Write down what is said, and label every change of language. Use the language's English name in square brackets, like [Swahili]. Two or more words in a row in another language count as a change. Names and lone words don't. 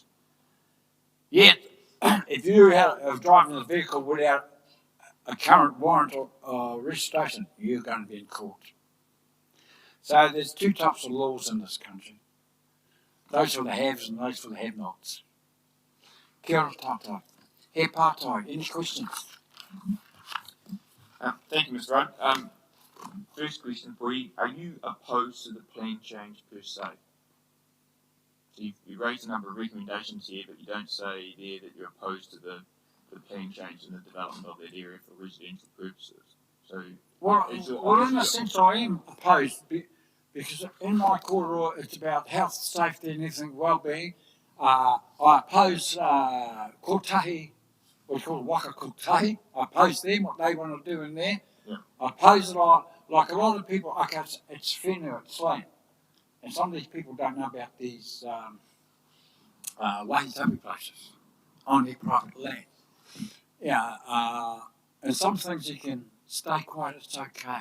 [English] Yet, if you are driving a vehicle without a current warrant or registration, you're going to be in court. So there's two types of laws in this country. Those for the haves and those for the have-nots. [Māori] Kia ora tātou. He pātai, [English] any questions? Thank you, Mr. Rudd. First question for you. Are you opposed to the plan change per se? So you raised a number of recommendations here, but you don't say there that you're opposed to the plan change and the development of that area for residential purposes. So, well, in a sense, I am opposed because in my corridor it's about health, safety, and everything, well-being. I oppose kotahi, what's called waka kotahi. I oppose them, what they want to do in there. Yeah. I oppose it like a lot of people. Okay, it's whenua, it's land. And some of these people don't know about these wahitapi places on their private land. Yeah, and some things you can stay quiet, it's okay.